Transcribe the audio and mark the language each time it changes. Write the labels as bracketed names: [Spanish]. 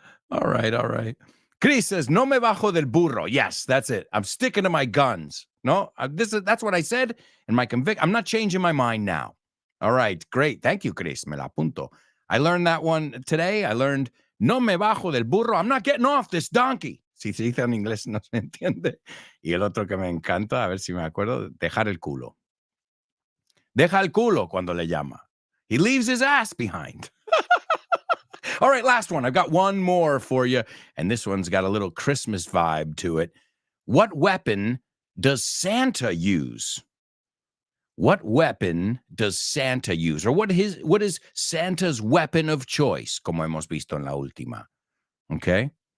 [English] All right. Chris says, [Spanish] no me bajo del burro. [English] Yes, that's it. I'm sticking to my guns. No, that's what I said. And I'm not changing my mind now. All right, great. Thank you, Chris. [Spanish] Me la apunto. [English] I learned that one today. I learned, [Spanish] no me bajo del burro. [English] I'm not getting off this donkey. [Spanish] Si se dice en inglés no se entiende. Y el otro que me encanta, a ver si me acuerdo, dejar el culo. Deja el culo cuando le llama. [English] He leaves his ass behind. All right, last one. I've got one more for you, and this one's got a little Christmas vibe to it. What weapon does Santa use? What weapon does Santa use? Or what is Santa's weapon of choice, [Spanish] como hemos visto en la última? [English] Okay?